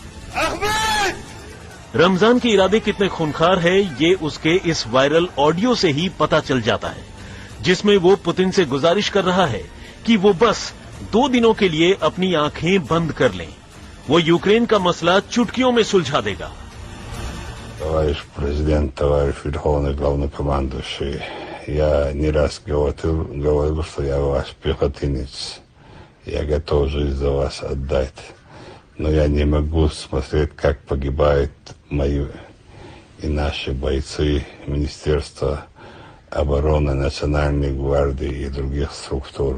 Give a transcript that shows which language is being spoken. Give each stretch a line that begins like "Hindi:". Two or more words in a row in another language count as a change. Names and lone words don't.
Hindi: रमजान के इरादे कितने खूंखार है, ये उसके इस
English: viral audio
Hindi: से ही पता चल जाता है, जिसमें वो पुतिन से गुजारिश कर रहा है कि वो बस 2 दिनों के लिए अपनी आंखें बंद कर लें। वो यूक्रेन का मसला चुटकियों में सुलझा देगा।
Russian: Товарищ президент, товарищ верховный главнокомандующий, я не раз говорил, что я ваш пехотинец. Я готов жизнь за вас отдать. Но я не могу смотреть, как погибают мои и наши бойцы Министерства обороны, Национальной гвардии и других структур.